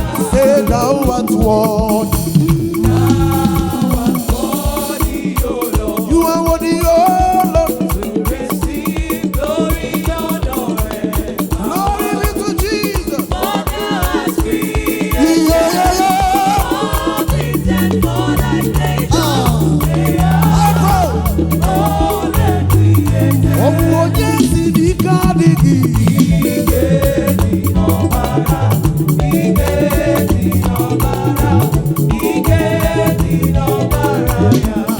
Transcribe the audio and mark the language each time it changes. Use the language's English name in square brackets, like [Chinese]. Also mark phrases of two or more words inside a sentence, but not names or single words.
[English] Say thou art worthy. You are worthy, oh Lord. Glory be to Jesus. Yeah, yeah, yeah. Ah. [Igbo] Ọ bụ onye si n'ike adịghị. Ike dị n'ọbara, ike dị n'ọbara ya.